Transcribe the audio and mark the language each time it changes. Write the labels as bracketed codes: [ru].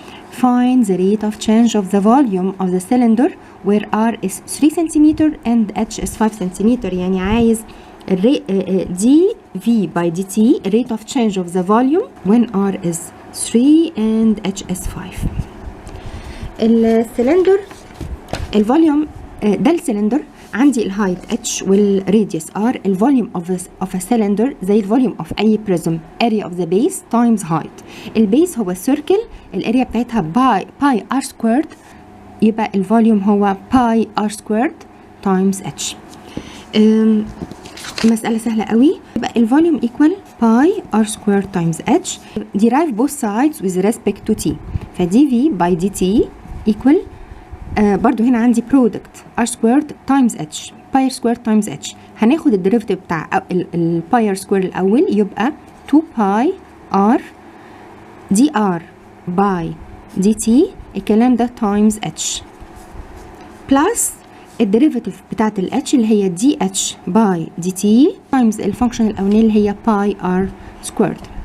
[en] Find the rate of change of the volume of the cylinder where R is 3 centimeter and H is 5 centimeter. [ar] يعني عايز [en] dV by dt rate of change of the volume when R is 3 and H is 5. [ar] السلندر الفوليوم ده السلندر، عندي الهايت h والراديوس r. [en] الفوليوم of a cylinder زي الفوليوم of أي prism area of the base times height. البيس هو السيركل، الاريا بتاعتها باي r squared، يبقى الفوليوم هو pi r squared times h. [ar] مسألة سهلة قوي. [en] يبقى الفوليوم equal pi r squared times h. derive both sides with respect to t. ف dv by dt equal برضو هنا عندي product r squared times h pi r squared times h. [ar] هناخد الديريفيتيف بتاع الباي [en] r squared الأول، يبقى 2 pi r dr by dt الكلام ده times h plus الديريفيتيف بتاعت ال h اللي هي dh by dt times الفانكشن الأولانية اللي هي pi r squared.